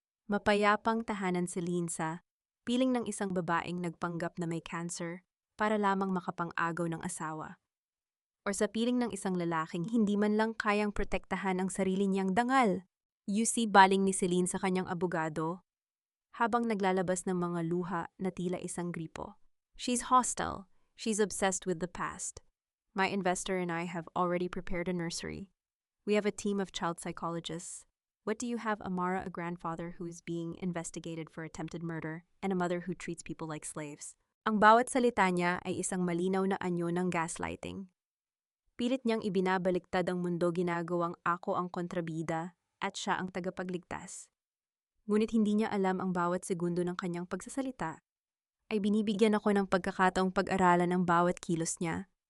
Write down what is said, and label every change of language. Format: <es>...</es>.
<tl>Mapayapang tahanan, si Linsa, piling ng isang babaeng nagpanggap na may cancer para lamang makapang-agaw ng asawa. O sa piling ng isang lalaking hindi man lang kayang protektahan ang sarili niyang dangal. UC baling ni Celine sa kanyang abogado habang naglalabas ng mga luha na tila isang gripo.</tl> <en>She's hostile. She's obsessed with the past. My investor and I have already prepared a nursery. We have a team of child psychologists. What do you have, Amara? A grandfather who is being investigated for attempted murder and a mother who treats people like slaves.</en> <tl>Ang bawat salita niya ay isang malinaw na anyo ng gaslighting. Pilit niyang ibinabaliktad ang mundo, ginagawang ako ang kontrabida at siya ang tagapagligtas. Ngunit hindi niya alam ang bawat segundo ng kanyang pagsasalita ay binibigyan ako ng pagkakataong pag-aralan ang bawat kilos niya.</tl>